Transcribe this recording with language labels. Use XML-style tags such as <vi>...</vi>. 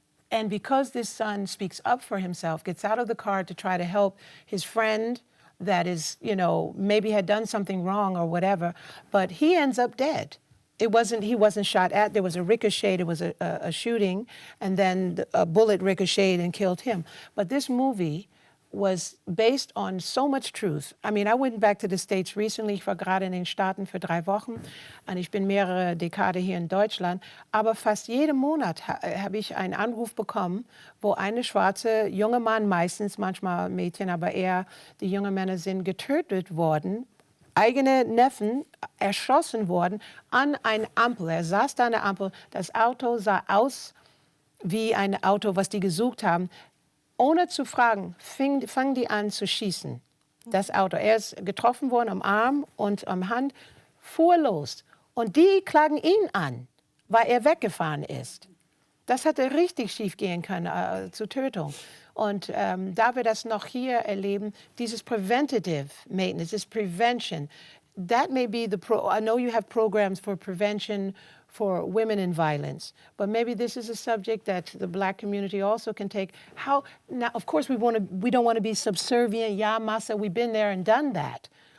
<en>And because this son speaks up for himself, gets out of the car to try to help his friend that is, maybe had done something wrong or whatever, but he ends up dead. He wasn't shot at, there was a ricochet, there was a shooting, and then a bullet ricocheted and killed him. But this movie was based on so much truth. I mean, I went back to the States recently.</en> <de>Ich war gerade in den Staaten für 3 Wochen und ich bin mehrere Dekade hier in Deutschland. Aber fast jeden Monat habe ich einen Anruf bekommen, wo eine schwarze junge Mann, meistens, manchmal Mädchen, aber eher die jungen Männer sind getötet worden, eigene Neffen erschossen worden an einer Ampel. Er saß da an der Ampel, das Auto sah aus wie ein Auto, was die gesucht haben. Ohne zu fragen, fangen die an zu schießen. Das Auto. Er ist getroffen worden am Arm und am Hand, fuhr los. Und die klagen ihn an, weil er weggefahren ist. Das hätte richtig schief gehen können, zur Tötung. Und da wir das noch hier erleben, dieses</de> <en>preventative maintenance, this prevention, that may be I know you have programs for prevention for women in violence, but maybe this is a subject that the Black community also can take. Now, of course, we don't want to be subservient. Yeah, massa, we've been there and done that.</en>